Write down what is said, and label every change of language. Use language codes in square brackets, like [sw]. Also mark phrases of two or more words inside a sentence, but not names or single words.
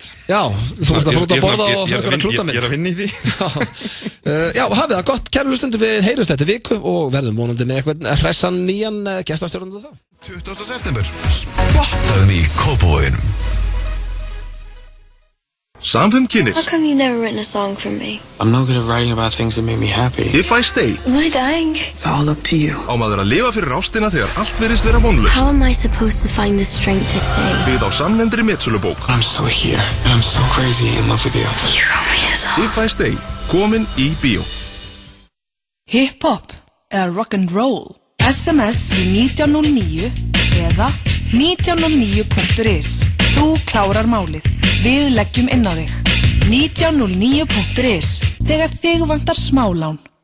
[is] Já, þú veist að fór út að borða og eitthvað klútamynd. Ég er að vinna í því. Já, hafið það gott, kæru hlustendur, við heyrjumst þetta viku og verðum vonandi með eitthvað hressan nýjan gestastjórnandi þá. 20. september, spottaðum í Kópavoginum. Samfum kynir. [en] How come you never written a song for me? I'm no good at writing about things that make me happy. If I stay. Am I dying? It's all up to you. [is] Á maður að lifa fyrir ástina þegar allt verðist vera vonlaust. [en] How am I supposed to find the strength to stay? [is] Byggð á samnefndri metsölubók. [en] I'm still here, and I'm so crazy in love with you. You wrote me a song. If I stay, [is] komin í bíó. Hip-hop eða rock'n'roll. SMS í 1909 eða 1909.is. Þú klárar málið. Við leggjum inn á þig. 1909.is. Þegar þig vantar smálán.